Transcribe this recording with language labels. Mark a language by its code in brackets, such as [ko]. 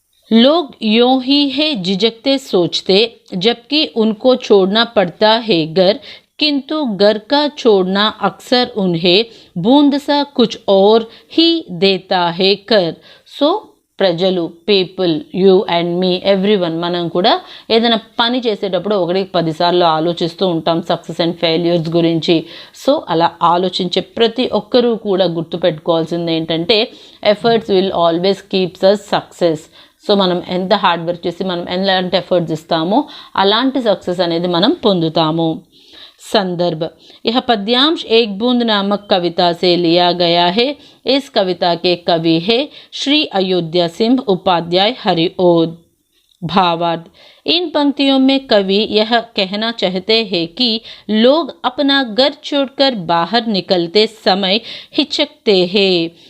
[hi] लोग यूं ही है झिझकते सोचते जबकि उनको छोड़ना पड़ता है घर, किंतु घर का छोड़ना अक्सर उन्हें बूंद सा कुछ और ही देता है कर. [te] సో ప్రజలు, people, you and మీ, everyone, మనం కూడా ఏదైనా పని చేసేటప్పుడు 1-10 సార్లు ఆలోచిస్తూ ఉంటాం సక్సెస్ అండ్ ఫెయిల్యూర్స్ గురించి. సో అలా ఆలోచించే ప్రతి ఒక్కరూ కూడా గుర్తుపెట్టుకోవాల్సింది ఏంటంటే [en] Efforts will always keeps us success. [te] So మనం ఎంత హార్డ్ వర్క్ చేసి మనం ఎలాంటి ఎఫర్ట్స్ ఇస్తామో అలాంటి సక్సెస్ అనేది మనం పొందుతాము. [hi] संदर्भ, यह पद्यांश एक बूंद नामक कविता से लिया गया है. इस कविता के कवि है श्री अयोध्या सिंह उपाध्याय हरिओद. भावार्थ, इन पंक्तियों में कवि यह कहना चाहते हैं कि लोग अपना घर छोड़कर बाहर निकलते समय हिचकते हैं.